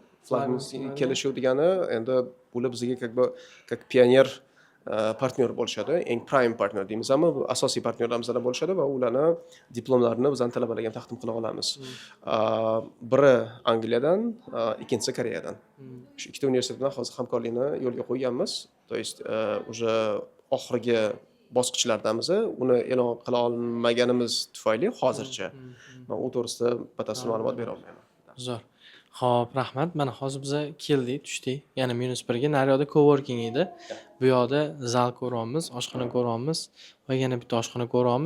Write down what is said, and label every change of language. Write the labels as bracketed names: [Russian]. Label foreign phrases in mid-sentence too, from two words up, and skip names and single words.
[Uzbek] Flagmanskiy kelishuv degani endi bular bizga как pioner partnyor bo'lishadi, eng [English] prime partner [Uzbek] deymiz, ammo bu asosiy partnyorlarimizdan bo'lishadi va ularni diplomlarini bizning talabalarga ham taqdim qila olamiz. Biri Angliyadan, ikkinchisi Koreyadan. Shu ikkita universitet bilan hozir hamkorlikni yo'lga qo'yganmiz. [Russian] То есть уже [Uzbek] oxirgi bosqichlardamiz. Uni e'lon qila olmaganimiz tufayli hozircha men u to'g'risida batafsil ma'lumot bera olmayman. Zo'r. Xo'p, rahmat. Mana hozir biz keldik, tushdik. Yana -1 ga naryoqda coworking edi. Bu yoqda zal ko'ryapmiz, oshxona ko'ryapmiz va yana bitta oshxona ko'ryapmiz.